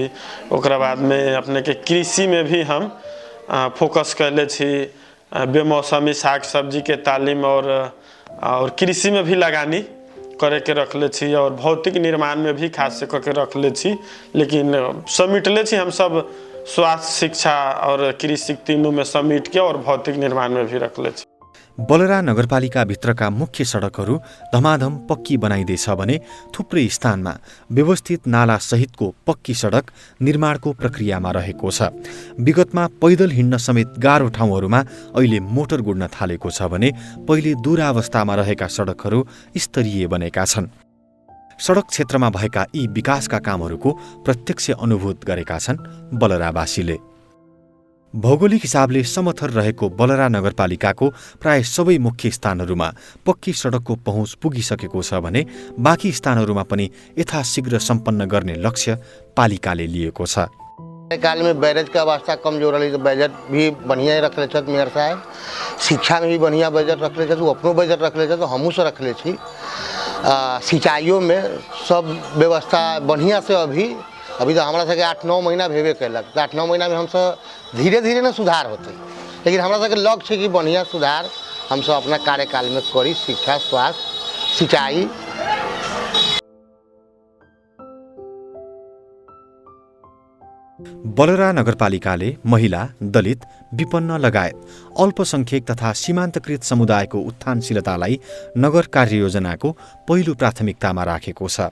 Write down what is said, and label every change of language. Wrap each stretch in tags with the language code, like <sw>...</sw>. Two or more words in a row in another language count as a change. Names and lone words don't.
<mai>ओकरा बाद में अपने के कृषि में भी हम फोकस करले छी, बेमौसमी साग सब्जी के तालीम और कृषि में भी लगानी करे के रखले छी और भौतिक निर्माण में भी खास से करके रखले छी, लेकिन समेटले छी हम सब स्वास्थ्य, शिक्षा और कृषि तीनों में समेट के और भौतिक निर्माण में भी रखले छी।</mai> <ne>बलरा नगरपालिका भित्रका मुख्य सडकहरू धमाधम पक्की बनाइँदैछ भने थुप्रै स्थानमा व्यवस्थित नाला सहितको पक्की सडक निर्माणको प्रक्रियामा रहेको छ। विगतमा पैदल हिँड्न समेत गाह्रो ठाउँहरूमा अहिले मोटर गुड्न थालेको छ भने पहिले दुरावस्थामा रहेका सडकहरू स्तरीय बनेका छन्। सडक क्षेत्रमा भएका यी विकासका कामहरूको प्रत्यक्ष अनुभूत गरेका छन् बलरावासीले। भौगोलिक हिसाबले समथर रहेको बलरा नगरपालिकाको प्राय सबै मुख्य स्थानहरूमा पक्की सडकको पहुँच पुगिसकेको छ भने बाँकी स्थानहरूमा पनि यथाशीघ्र सम्पन्न गर्ने लक्ष्य पालिकाले लिएको छ।</ne> <mai>काल में बैरेज का अवस्था कमजोर रही तो बजट भी बढ़िया ही रख ले मेयर साहब, शिक्षा में भी बढ़िया बजट रख ले, अपनो बजट रख ले तो हमू से रख ले। सिंचाइयों में सब व्यवस्था बढ़िया से अभी तो हमारा सबके 8-9 महीना भेबे कैलक, तो 8-9 महीना में हम सब धीरे धीरे ना सुधार होते, लेकिन हमारा सबके लक्ष्य है कि बढ़िया सुधार हम सब अपना कार्यकाल में करी। शिक्षा, स्वास्थ्य, सिंचाई।</mai> <ne>बलरा नगरपालिकाले महिला, दलित, विपन्न लगायत अल्पसंख्यक तथा सीमान्तकृत समुदायको उत्थानशीलतालाई नगर कार्ययोजनाको पहिलो प्राथमिकतामा राखेको छ।</ne>